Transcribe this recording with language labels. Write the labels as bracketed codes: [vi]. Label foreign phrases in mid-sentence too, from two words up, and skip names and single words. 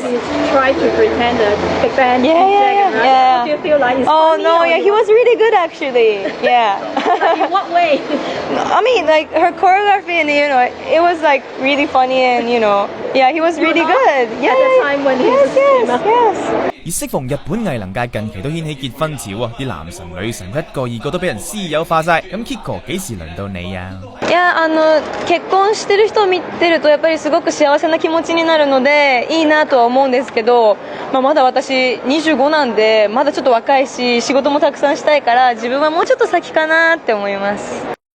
[en] He tried to pretend a big band. Yeah. What do you feel like? It's Oh funny no, or yeah, he was really good actually. Yeah. In what way? I mean, like her choreography and you know, it was like really funny and you know, yeah, he was really good. Yeah. At the time when he was yes. [yue] 而適逢日本藝能界近期都掀起結婚潮啊，啲男神女神一個二個都俾人私有化晒。咁 Kiko 幾時輪到你啊？ [ja] いや結婚してる人を見てるとやっぱりすごく幸せな気持ちになるのでいいなとは思うんですけど、まだ私25なんでまだちょっと若いし仕事もたくさんしたいから自分はもうちょっと先かなって思います。